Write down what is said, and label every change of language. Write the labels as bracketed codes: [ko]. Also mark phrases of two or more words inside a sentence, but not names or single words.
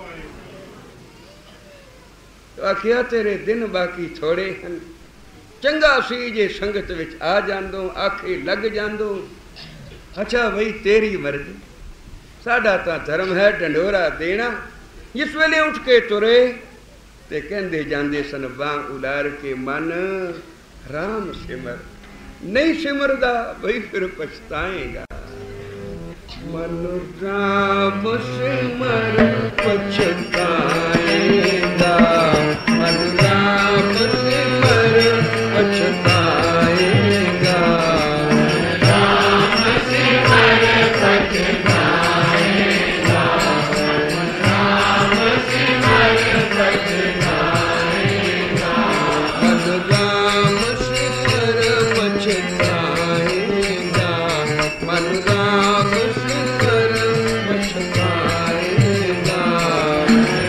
[pa] ਤੋ ਆਖਿਆ ਤੇਰੇ ਦਿਨ ਬਾਕੀ ਥੋੜ੍ਹੇ ਹੈਂ, ਚੰਗਾ ਸੀ ਜੇ ਸੰਗਤ ਵਿਚ ਆ ਜਾਂਦੋ, ਆਖੇ ਲੱਗ ਜਾਂਦੋ। ਅੱਛਾ ਭਾਈ ਤੇਰੀ ਮਰਜ਼ੀ, ਸਾਡਾ ਤਾਂ ਧਰਮ ਹੈ ਢੰਡੋਰਾ ਦੇਣਾ। ਜਿਸ ਵੇਲੇ ਉੱਠ ਕੇ ਤੁਰੇ ਤੇ ਕਹਿੰਦੇ ਜਾਂਦੇ ਸਨ ਬਾਂਹ ਉਲਾਰ ਕੇ ਮਨ ਰਾਮ ਸਿਮਰ, ਨਹੀਂ ਸਿਮਰਦਾ ਭਾਈ ਫਿਰ ਪਛਤਾਏਗਾ। ਮਨ ਰਾਮ ਸਿਮਰ ਪਛਤਾਏਗਾ, ਮਨ ਰਾਮ ਸਿਮਰ ਪਛਤਾਏਗਾ, ਰਾਮ ਸਿਮਰ ਪਛਤਾਏਗਾ, ਰਾਮ ਸਿਮਰ ਪਛਤਾਏਗਾ, ਮਨ ਰਾਮ ਸਿਮਰ ਪਛਤਾਏਗਾ, ਮਨ ਰਾਮ ਸਿਮਰ ਪਛਤਾਏਗਾ।